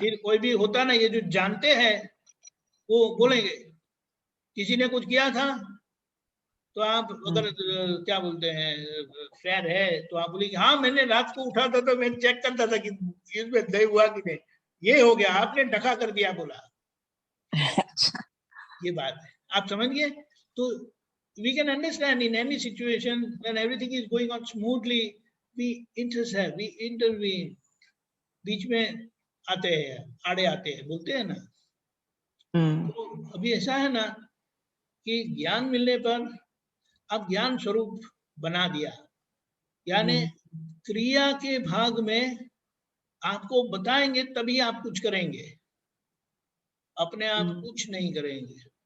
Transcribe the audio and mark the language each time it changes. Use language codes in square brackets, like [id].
[hi] फिर कोई भी होता ना, ये जो जानते हैं वो बोलेंगे किसी ने कुछ किया था, तो आप अगर क्या बोलते हैं फेयर है, तो आप बोलेंगे हाँ मैंने रात को उठा था तो मैं चेक करता था कि इसमें दही हुआ कि नहीं, ये हो गया, आपने ढका कर दिया बोला। अच्छा। ये बात है, आप समझ गए। [en] तो we can understand in any situation when everything is going on smoothly, we intercept, we intervene, [hi] बीच में आते हैं, आड़े आते हैं, बोलते हैं ना। तो अभी ऐसा है ना कि ज्ञान मिलने पर अब ज्ञान स्वरूप बना दिया, यानी क्रिया के भाग में आपको बताएंगे तभी आप कुछ करेंगे, अपने आप कुछ नहीं करेंगे।